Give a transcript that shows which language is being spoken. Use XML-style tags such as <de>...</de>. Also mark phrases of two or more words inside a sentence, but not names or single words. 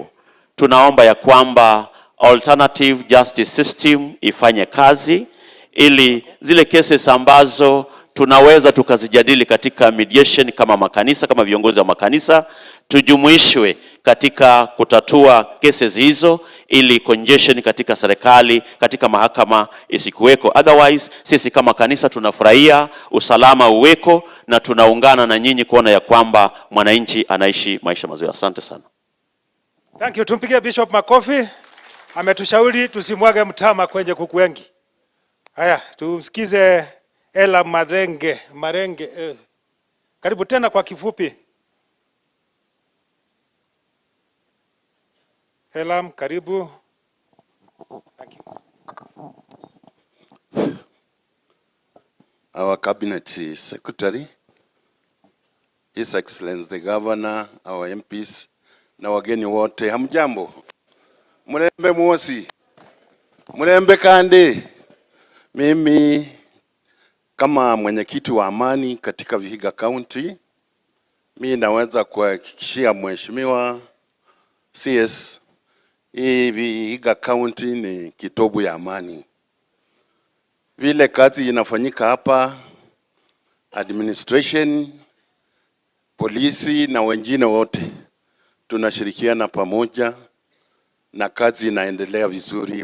<sw>Tunaomba ya kwamba</sw> <en>alternative justice system</en> <sw>ifanye kazi, ili zile cases ambazo tunaweza tukazijadili katika mediation kama makanisa, kama viongozi wa makanisa, tujumuishwe katika kutatua cases hizo, ili congestion katika serikali, katika mahakama isikuweko. Otherwise, sisi kama kanisa tunafurahia usalama uweko, na tunaungana na nyinyi kuona ya kwamba mwananchi anaishi maisha mazuri. Asante sana.</sw> <en>Thank you.</en> <sw>Tumpigie Bishop makofi. Ametushauri tusimwage mtama kwenye kuku wengi. Haya, tumsikize Ela Marenge. Karibu tena kwa kifupi. Elam, karibu.</sw> <en>Thank you. Our Cabinet Secretary, His Excellency the Governor, our MPs,</en> <sw>na wageni wote, hamjambo?</sw> <luy>Murembe mwosi? Murembe kande?</luy> <sw>Mimi kama mwenyekiti wa amani katika Vihiga County, mimi naweza kuhakikishia mheshimiwa CS, hii Vihiga County ni kitovu ya amani. Vile kazi inafanyika hapa, administration, polisi na wengine wote, tunashirikiana pamoja na kazi inaendelea vizuri.</sw>